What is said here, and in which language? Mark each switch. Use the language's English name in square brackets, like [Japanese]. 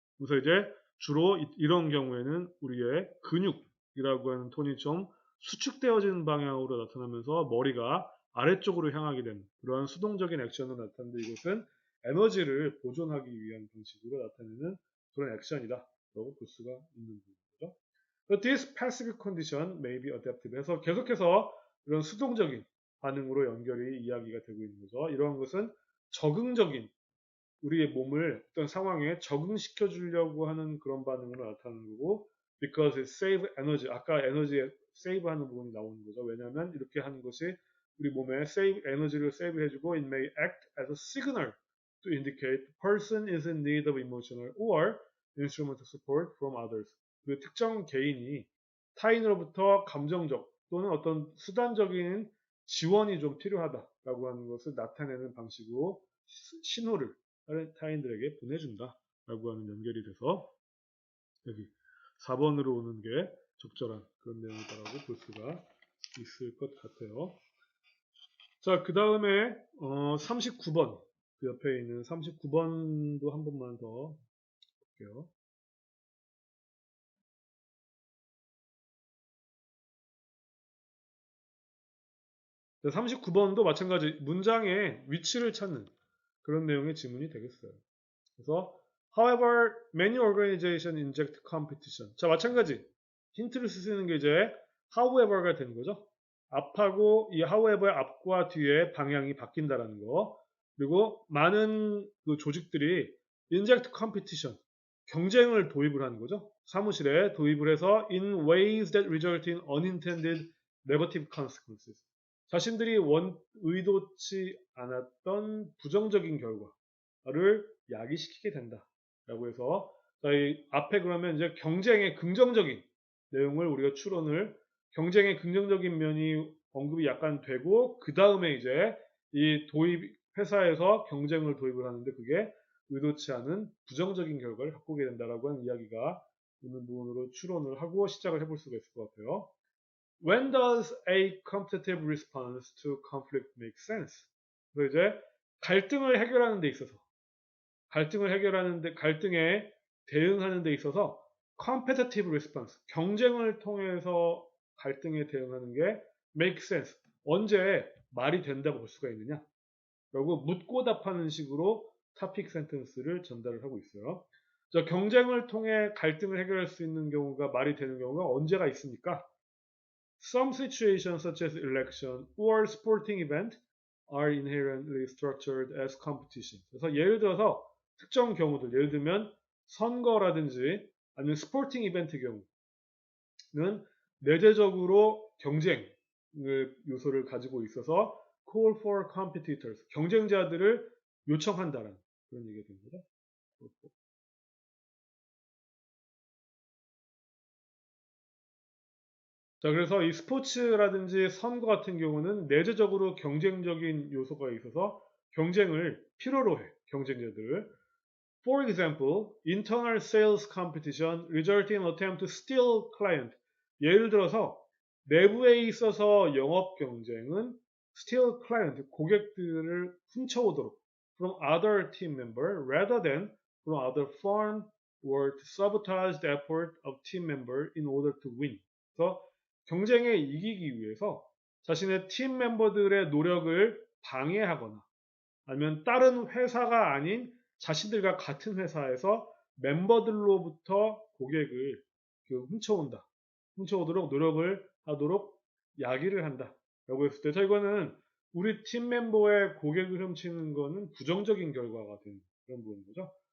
[Korean] 그래서 이제 주로 이런 경우에는 우리의 근육이라고 하는 톤이 좀 수축되어지는 방향으로 나타나면서 머리가 아래쪽으로 향하게 되는 그러한 수동적인 액션으로 나타나는데 이것은 에너지를 보존하기 위한 방식으로 나타내는 그런 액션이다라고 볼 수가 있는 부분이죠. [English] But this passive condition may be adaptive. [Korean] 해서 계속해서 이런 수동적인 반응으로 연결이 이야기가 되고 있는 거죠. 이러한 것은 적응적인 우리의 몸을 어떤 상황에 적응시켜 주려고 하는 그런 반응으로 나타나는 거고 [English] because it save energy. [Korean] 아까 에너지에 save 하는 부분이 나오는 거죠. 왜냐하면 이렇게 하는 것이 우리 몸에 save 에너지를 save 해주고 [English] it may act as a signal to indicate the person is in need of emotional or instrumental support from others. [Korean] 그 특정 개인이 타인으로부터 감정적 또는 어떤 수단적인 지원이 좀 필요하다라고 하는 것을 나타내는 방식으로 신호를 타인들에게 보내준다라고 하는 연결이 돼서 여기 4번으로 오는 게 적절한 그런 내용이다라고 볼 수가 있을 것 같아요. 자, 그 다음에 39번 그 옆에 있는 39번도 한 번만 더 볼게요. 39번도 마찬가지 문장의 위치를 찾는 그런 내용의 지문이 되겠어요. 그래서 [English] however, many organizations inject competition. [Korean] 자, 마찬가지 힌트를 쓰시는 게 이제 however가 되는 거죠. 앞하고 이 however의 앞과 뒤에 방향이 바뀐다라는 거. 그리고 많은 그 조직들이 [English] inject competition [Korean] 경쟁을 도입을 하는 거죠. 사무실에 도입을 해서 [English] in ways that result in unintended negative consequences. [Korean] 자신들이 의도치 않았던 부정적인 결과를 야기시키게 된다라고 해서 저희 앞에 그러면 이제 경쟁의 긍정적인 내용을 우리가 추론을 경쟁의 긍정적인 면이 언급이 약간 되고 그 다음에 이제 이 도입 회사에서 경쟁을 도입을 하는데 그게 의도치 않은 부정적인 결과를 갖고 오게 된다라고 하는 이야기가 있는 부분으로 추론을 하고 시작을 해볼 수가 있을 것 같아요. [English] When does a competitive response to conflict make sense? [Korean] 그래서 이제 갈등을 해결하는 데 있어서 갈등에 대응하는 데 있어서 competitive response 경쟁을 통해서 갈등에 대응하는 게 make sense 언제 말이 된다고 볼 수가 있느냐 라고 묻고 답하는 식으로 topic sentence를 전달을 하고 있어요. 자, 경쟁을 통해 갈등을 해결할 수 있는 경우가 말이 되는 경우가 언제가 있습니까? [English] Some situations such as election or sporting event are inherently structured as competition. [Korean] 그래서 예를 들어서 특정 경우들, 예를 들면 선거라든지 아니면 스포팅 이벤트 경우는 내재적으로 경쟁 요소를 가지고 있어서 [English] call for competitors, [Korean] 경쟁자들을 요청한다는 그런 얘기가 됩니다. 자, 그래서 이 스포츠라든지 선거 같은 경우는 내재적으로 경쟁적인 요소가 있어서 경쟁을 필요로 해, 경쟁자들을. [English] For example, internal sales competition resulting in attempt to steal client. [Korean] 예를 들어서 내부에 있어서 영업 경쟁은 [English] steal client, [Korean] 고객들을 훔쳐오도록 [English] from other team member rather than from other firm or to sabotage the effort of team member in order to win. [Korean] 그래서 경쟁에 이기기 위해서 자신의 팀 멤버들의 노력을 방해하거나 아니면 다른 회사가 아닌 자신들과 같은 회사에서 멤버들로부터 고객을 훔쳐온다. 훔쳐오도록 노력을 하도록 야기를 한다. 라고 했을 때, 자, 이거는 우리 팀 멤버의 고객을 훔치는 거는 부정적인 결과가 되는 그런 부분인 거죠.